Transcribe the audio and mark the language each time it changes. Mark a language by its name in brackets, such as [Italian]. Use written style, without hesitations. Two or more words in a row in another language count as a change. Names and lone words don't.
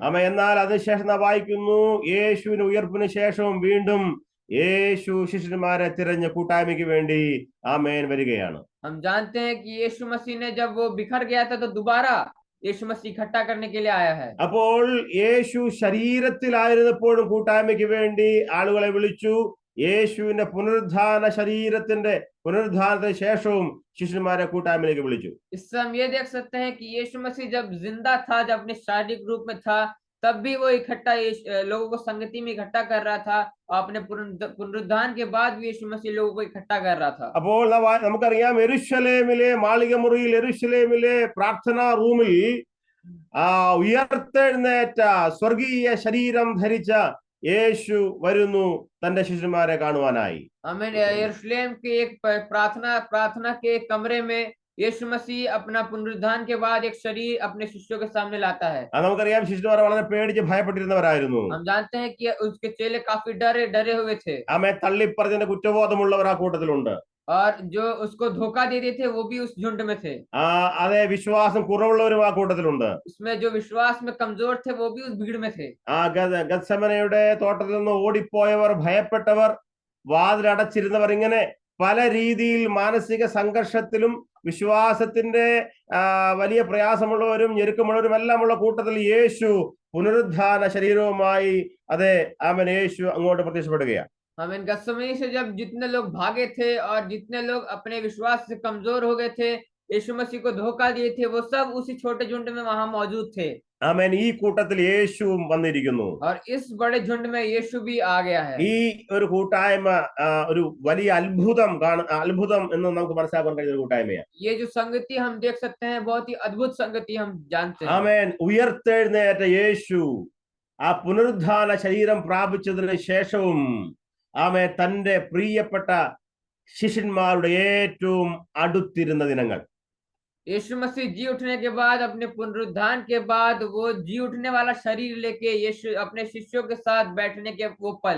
[Malayalam] എന്നാൽ അതിനുശേഷം നാം വായിക്കുന്നു, യേശുവിന് ഉയർപ്പിന് ശേഷവും വീണ്ടും യേശു ശിഷ്യന്മാരെ തിരഞ്ഞ് കൂട്ടായ്മയ്ക്ക് വേണ്ടി ആമേൻ വരികയാണ്. [Hindi] हम जानते हैं कि यीशु मसीह ने जब वो बिखर गया था तो दोबारा यीशु मसीह इकट्ठा करने के लिए आया है। [Malayalam] അപ്പോൾ യേശു ശരീരത്തിലായിരുന്നപ്പോഴും കൂട്ടായ്മയ്ക്ക് വേണ്ടി ആളുകളെ വിളിച്ചു. യേശുവിന്റെ പുനരുദ്ധാനത്തിന് ശേഷവും ശിഷ്യന്മാരെ കൂട്ടായ്മയിലേക്ക് വിളിച്ചു. [Hindi] इससे हम ये देख सकते हैं कि यीशु मसीह जब जिंदा था, जब अपने शारीरिक रूप में था, तब भी वो इकट्ठा लोगों को संगति में इकट्ठा कर रहा था, और अपने पुनरुद्धान के बाद भी यीशु मसीह लोगों को इकट्ठा कर रहा था। [Malayalam] അപ്പോൾ നമുക്കറിയാം, യെരൂശലേമിലെ മാളികമുറിയിൽ, യെരൂശലേമിലെ പ്രാർത്ഥനാ റൂമിൽ ഉയർത്തെഴുന്നേറ്റ സ്വർഗീയ ശരീരം ധരിച്ച യേശു വരുന്നു തന്റെ ശിഷ്യന്മാരെ കാണുവാനായി. [Hindi] हमें यरूशलेम के एक प्रार्थना के एक कमरे में यीशु मसीह अपना पुनरुद्धान के बाद एक शरीर अपने शिष्यों के सामने लाता है। [Malayalam] നമുക്കറിയാം, ശിഷ്യന്മാർ വളരെ പേടിച്ച് ഭയപ്പെട്ടിരുന്നവരായിരുന്നു. [Hindi] हम जानते हैं कि उसके चेले काफी डरे हुए थे, [Malayalam] ആമേ തള്ളിപ്പറഞ്ഞതിന്റെ കുറ്റബോധമുള്ളവർ ആ കൂട്ടത്തിലുണ്ട്. [Hindi] और जो उसको धोखा देते थे वो भी उस झुंड में थे। [Malayalam] അതെ, വിശ്വാസം കുറവുള്ളവരും ആ കൂട്ടത്തിലുണ്ട്. [Hindi] इसमें जो विश्वास में कमजोर थे वो भी उस भीड़ में थे। [Malayalam] ഗത്സമനയുടെ തോട്ടത്തിൽ നിന്ന് ഓടിപ്പോയവർ, ഭയപ്പെട്ടവർ, വാതിലടച്ചിരുന്നവർ, ഇങ്ങനെ പല രീതിയിൽ മാനസിക സംഘർഷത്തിലും വിശ്വാസത്തിന്റെ വലിയ പ്രയാസമുള്ളവരും ഞെരുക്കമുള്ളവരും എല്ലാം ഉള്ള കൂട്ടത്തിൽ യേശു പുനരുദ്ധാന ശരീരവുമായി അതെ ആമേൻ യേശു അങ്ങോട്ട് പ്രത്യക്ഷപ്പെടുകയാണ്. [Hindi] हमें गत्समनी से जब जितने लोग भागे थे और जितने लोग अपने विश्वास से कमजोर हो गए थे, यीशु मसीह को धोखा दिए थे, वो सब उसी छोटे झुंड में वहां मौजूद थे। [Malayalam] ആമേൻ ഈ കൂട്ടത്തിൽ യേശുവും വന്നിരിക്കുന്നു. [Hindi] और इस बड़े झुंड में यीशु भी आ गया है। [Malayalam] ഈ ഒരു കൂട്ടായ്മ ഒരു വലിയ അത്ഭുതം എന്ന് നമുക്ക് മനസ്സിലാക്കാൻ കഴിയുന്ന ഒരു കൂട്ടായ്മയാണ്. [Hindi] ये जो संगति हम देख सकते हैं, बहुत ही अद्भुत संगति हम जानते हैं। [Malayalam] ആമേൻ ഉയർത്തെഴുന്നേറ്റ യേശു ആ പുനരുദ്ധാന ശരീരം പ്രാപിച്ചതിന് ശേഷവും ആമേൻ തന്റെ പ്രിയപ്പെട്ട ശിഷ്യന്മാരുടെ ഏറ്റവും അടുത്തിരുന്ന ദിനങ്ങൾ. [Hindi] यीशु मसीह जी उठने के बाद, अपने पुनरुद्धान के बाद, वो जी उठने वाला शरीर लेके यीशु अपने शिष्यों के साथ बैठने के वो पल,